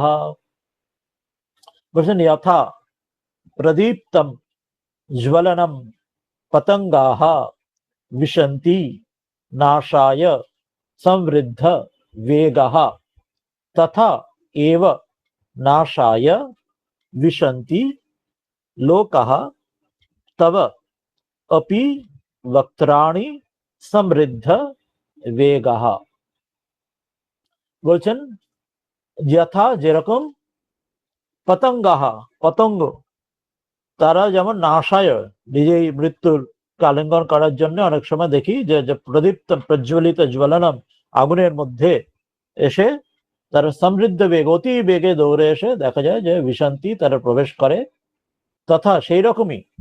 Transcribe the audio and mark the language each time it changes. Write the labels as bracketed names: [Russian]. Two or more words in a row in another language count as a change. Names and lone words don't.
[Sanskrit] বলছেন यथा प्रदीप्तं ज्वलनं पतंगाः विशन्ति नाशाय समृद्ध वेगाः तथा एव नाशाय विशन्ति लोकाः तव अपि वक्त्राणि समृद्ध वेगाः। [Bangla] বলছেন যথা যেরকম পতঙ্গাহা পতঙ্গ তারা যেমন নাশায় নিজেই মৃত্যুর আলিঙ্গন করার জন্য অনেক সময় দেখি যে প্রদীপ্ত প্রজ্বলিত জ্বলনম আগুনের মধ্যে এসে তারা সমৃদ্ধ বেগ অতি বেগে দৌড়ে এসে দেখা যায় যে বিশান্তি তারা প্রবেশ করে, তথা সেই রকমই